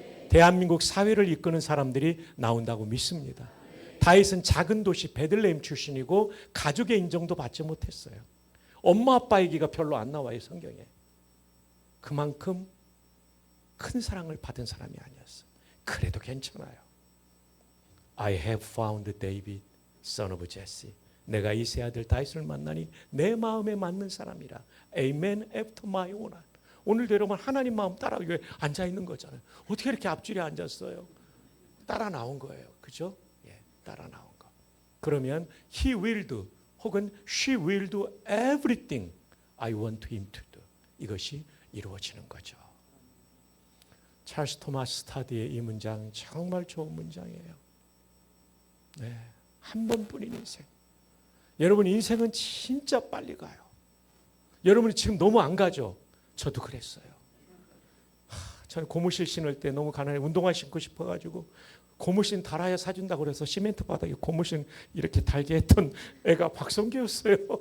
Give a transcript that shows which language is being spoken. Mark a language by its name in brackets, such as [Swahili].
[Korean] 대한민국 사회를 이끄는 사람들이 나온다고 믿습니다. 다윗은 작은 도시 베들레헴 출신이고 가족의 인정도 받지 못했어요. 엄마 아빠 얘기가 별로 안 나와요, 성경에. 그만큼 큰 사랑을 받은 사람이 아니었어요. 그래도 괜찮아요. [English] I have found David, son of Jesse. [Korean] 내가 이 세 아들 다윗을 만나니 내 마음에 맞는 사람이라. [English] Amen after my own heart. [Korean] 오늘도 여러분 하나님 마음 따라가기 위해 앉아있는 거잖아요. 어떻게 이렇게 앞줄에 앉았어요? 따라 나온 거예요. 그죠? 예, 따라 나온 거. 그러면 [English] he will do [Korean] 혹은 [English] she will do everything I want him to do. [Korean] 이것이 이루어지는 거죠. 찰스 토마스 스타디의 이 문장 정말 좋은 문장이에요. 네, 한 번뿐인 인생. 여러분 인생은 진짜 빨리 가요. 여러분이 지금 너무 안 가죠? 저도 그랬어요. 저는 고무신 신을 때 너무 가난해 운동화 신고 싶어가지고 고무신 달아야 사준다고 그래서 시멘트 바닥에 고무신 이렇게 달게 했던 애가 박성규였어요.